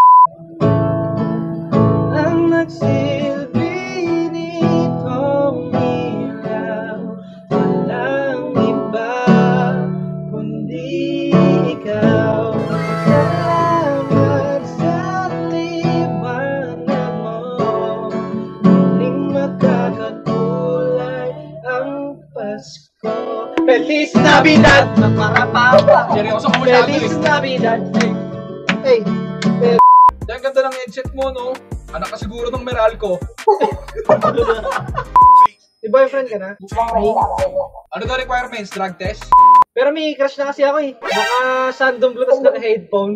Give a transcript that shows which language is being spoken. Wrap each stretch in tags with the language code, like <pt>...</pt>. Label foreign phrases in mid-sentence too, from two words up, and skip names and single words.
<tl>Ang nagsilbi nitong ilaw, walang iba kundi ikaw. Salamat sa liwanag mo, muling magkakakulay ang Pasko.</tl> <es>Feliz Navidad, para</es> <tl>Seryoso ko masyado</tl> <es>Feliz eh. Navidad. Hey.</es> <tl>Ang ganda ng headset mo, no? Anak ka siguro ng Meralco. May boyfriend ka na? Ano daw requirements? Drug test? Pero may crush na kasi ako eh. Baka Sandom Blue tas naka-headphone.</tl>